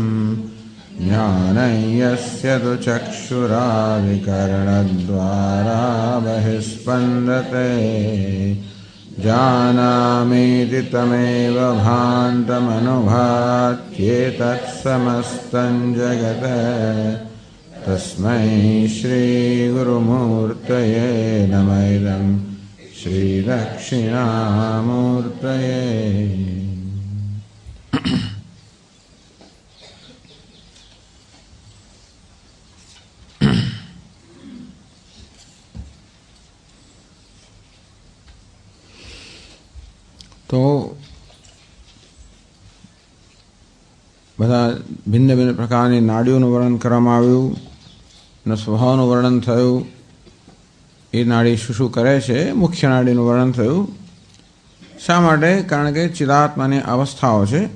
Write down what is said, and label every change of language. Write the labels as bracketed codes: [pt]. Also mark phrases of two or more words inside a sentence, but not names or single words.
[sa] ज्ञानयस्य तु चक्षुरादिकरणद्वारा बहिस्पन्दते जानामीति तमेव भान्तमनुभात्येतत्समस्तं जगत् तस्मै श्रीगुरुमूर्तये नमः इदं श्रीदक्षिणामूर्तये। [gu] तो બધા ભિન્ન ભિન્ન પ્રકારની નાડીઓનું વર્ણન કરવામાં આવ્યું અને સ્વભાવનું વર્ણન થયું. એ નાડી શું શું કરે છે, મુખ્ય નાડીનું વર્ણન થયું. શા માટે? કારણ કે ચિદાત્માની અવસ્થાઓ છે.